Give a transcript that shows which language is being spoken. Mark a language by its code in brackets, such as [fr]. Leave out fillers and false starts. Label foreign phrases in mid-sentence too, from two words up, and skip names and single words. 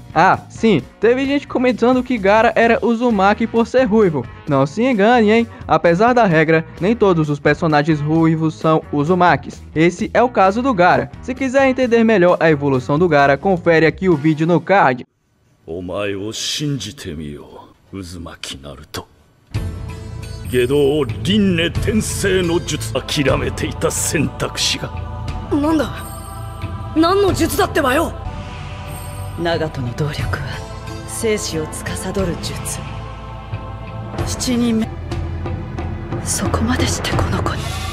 [pt] Ah, sim, teve gente comentando que Gaara era Uzumaki por ser ruivo. Não se engane, hein? Apesar da regra, nem todos os personagens ruivos são Uzumakis. Esse é o caso do Gaara. Se quiser entender melhor a evolução do Gaara, confere aqui o vídeo no card. [ja] お前を信じてみよう、渦巻きナルト。下道輪廻転生の術、諦めていた選択肢が。なんだ、何の術だってばよ。長門の動力は生死を司る術。7人目、そこまでしてこの子に。